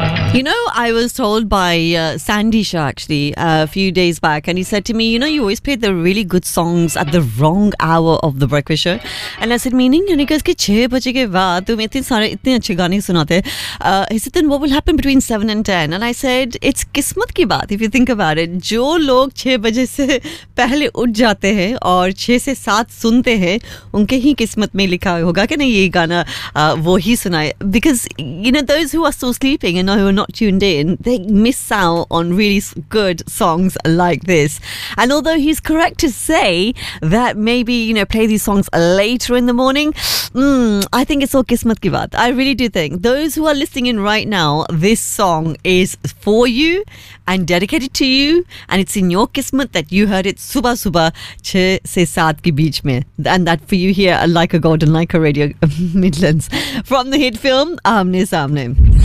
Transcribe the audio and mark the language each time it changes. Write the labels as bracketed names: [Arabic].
[English] You know, I was told by Sandy Shah actually a few days back, and he said to me, you know, you always play the really good songs at the wrong hour of the breakfast show. And I said, meaning? And he goes, [Hindi] ke 6 baje ke baad tum itne acche gaane sunate. [English] He said, then what will happen between 7 and 10? And I said, it's [Hindi] kismat ki baat, [English] if you think about it. [Hindi] जो लोग 6 बजे से पहले उठ जाते हैं और 6 से 7 सुनते हैं, उनके ही किस्मत में लिखा होगा कि ना ये गाना वो ही सुनाए. [English] Because, you know, those who are still sleeping and who are not tuned in, they miss out on really good songs like this. And although he's correct to say that maybe, you know, play these songs later in the morning, I think it's all [Hindi] kismat ki baat. [English] I really do think those who are listening in right now, this song is for you and dedicated to you, and it's in your kismat that you heard it [Hindi] subah subah 6 se 7 ke beech mein, [English] and that for you here like a golden, like a radio Midlands from the hit film Aamne Saamne.